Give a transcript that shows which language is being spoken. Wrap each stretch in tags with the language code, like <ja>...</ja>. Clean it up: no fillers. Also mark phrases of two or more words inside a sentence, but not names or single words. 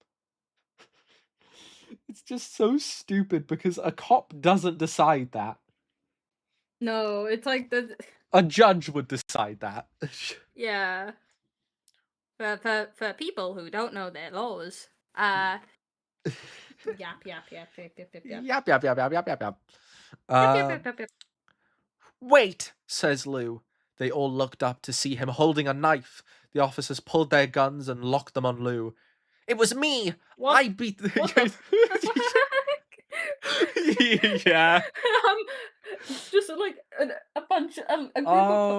<en>It's just so stupid because a cop doesn't decide that. No, it's like the A judge would decide that. yeah. For people who don't know their laws, yap yap yap yap yap yap yap Yap, yap, yap, yap, yap, yap, yap. yap yap Uh, yap yap yap. Wait, says Lou. They all looked up to see him holding a knife. The officers pulled their guns and locked them on Lou. It was me! What? I beat What the fuck? Yeah. um, just like a bunch, a group of,</en>